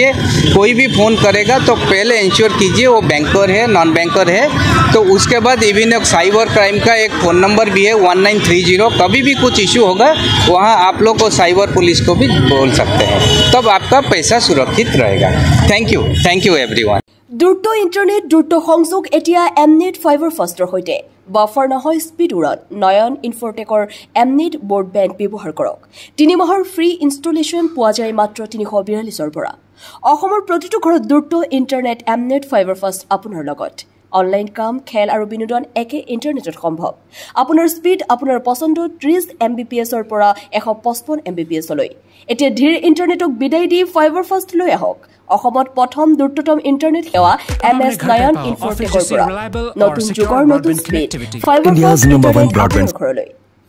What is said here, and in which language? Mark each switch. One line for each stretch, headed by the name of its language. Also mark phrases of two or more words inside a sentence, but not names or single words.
Hindi: कोई भी फ़ोन करेगा तो पहले इंश्योर कीजिए वो बैंकर है
English: non banker
Hindi: है। तो उसके बाद इवन एक
English: cyber crime
Hindi: का एक फ़ोन नंबर भी है 1930। कभी भी कुछ इशू होगा वहाँ आप लोग को
English: cyber police
Hindi: को भी बोल सकते हैं, तब आपका पैसा सुरक्षित रहेगा।
English: thank you everyone.
Assamese: দ্ৰুত ইণ্টাৰনেট দ্ৰুত সংযোগ এতিয়া এমনেট ফাইবাৰ ফাষ্টৰ সৈতে বাফাৰ নহয় স্পীড উৰণ নয়ন ইনফৰটেকৰ এমনেট ব্ৰডবেণ্ড ব্যৱহাৰ কৰক 3 মাহৰ
English: free installation
Assamese: পোৱা যায় মাত্ৰ 342 পৰা অসমৰ প্ৰতিটো ঘৰত দ্ৰুত ইণ্টাৰনেট এমনেট ফাইবাৰ ফাষ্ট আপোনাৰ লগত অনলাইন কাম খেল আৰু বিনোদন একে ইণ্টাৰনেটত সম্ভৱ আপোনাৰ স্পীড আপোনাৰ পছন্দ 30 Mbps ৰ পৰা 155 Mbps লৈ এতিয়া ধীৰ ইণ্টাৰনেটক বিদায় দি ফাইবাৰ ফাষ্ট লৈ আহক অসমত প্ৰথম দ্ৰুততম ইণ্টাৰনেট সেৱা MS নয়ন ইনফৰটেকৰ পৰা নতুন যুগৰ নতুন স্পীড ফাইবাৰ ফাষ্ট ব্ৰডবেণ্ড